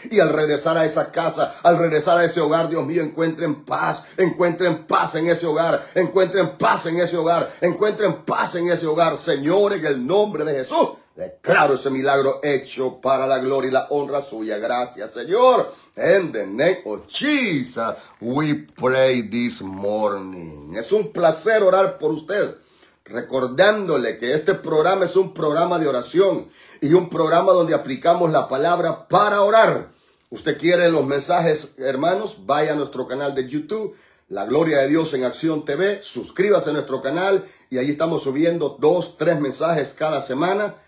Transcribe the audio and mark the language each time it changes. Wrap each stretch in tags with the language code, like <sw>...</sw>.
<es>Y al regresar a esa casa, al regresar a ese hogar, Dios mío, encuentren paz. Encuentren paz en ese hogar. Encuentren paz en ese hogar. Encuentren paz en ese hogar, Señor, en el nombre de Jesús. Declaro ese milagro hecho para la gloria y la honra suya. Gracias, Señor.</es> <en>In the name of Jesus, we pray this morning.</en> <es>Es un placer orar por usted, recordándole que este programa es un programa de oración y un programa donde aplicamos la palabra para orar. ¿Usted quiere los mensajes, hermanos? Vaya a nuestro canal de YouTube, La Gloria de Dios en Acción TV, suscríbase a nuestro canal y ahí estamos subiendo 2-3 mensajes cada semana.</es>